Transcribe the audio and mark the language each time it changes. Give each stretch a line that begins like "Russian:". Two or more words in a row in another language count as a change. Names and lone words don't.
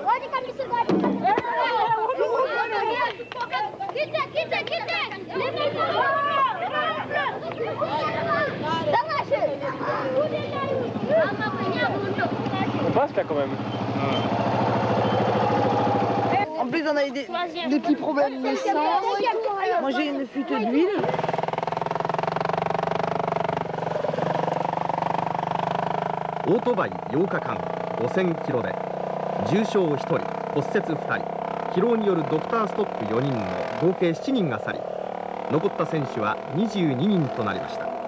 French: On passe là quand même. En plus, on a eu des petits problèmes d'essence. Moi, j'ai une fuite d'huile.
Japanese: オートバイ8日間5000キロで重傷1人、骨折2人、疲労によるドクターストップ4人の合計7人が去り、残った選手は22人となりました。